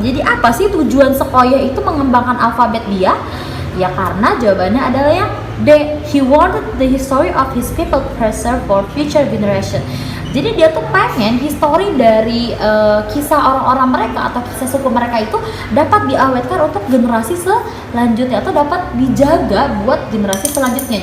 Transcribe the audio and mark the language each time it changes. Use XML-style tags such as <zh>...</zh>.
<id>Jadi apa sih tujuan Sequoia itu mengembangkan alfabet dia? Ya karena jawabannya adalah yang D.</id> <en>He wanted the history of his people preserved for future generation.</en> <id>Jadi dia tuh pengen history dari kisah orang-orang mereka atau kisah suku mereka itu dapat diawetkan untuk generasi selanjutnya atau dapat dijaga buat generasi selanjutnya.</id>